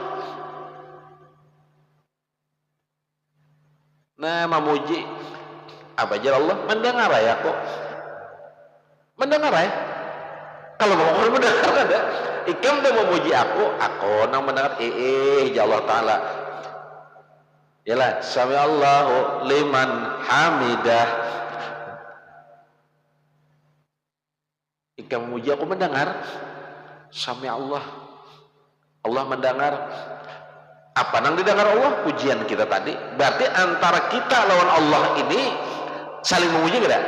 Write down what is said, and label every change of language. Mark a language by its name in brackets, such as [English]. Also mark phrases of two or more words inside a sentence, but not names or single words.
[Indonesian] Nah memuji apa aja Allah mendengar ya kok, mendengar ya. [Banjar] Kalau mau orang mendengar ada, ikam tuh memuji aku nang mendengar ya Allah Taala. Yalah, [Arabic] سمع الله لمن حمده. [Banjar] Ikam memuji aku mendengar, [Arabic] سمع الله, [Banjar] Allah mendengar. [Indonesian] Apa yang didengar Allah? Pujian kita tadi. [Banjar] Berarti antara kita lawan Allah ini saling memuji tidak?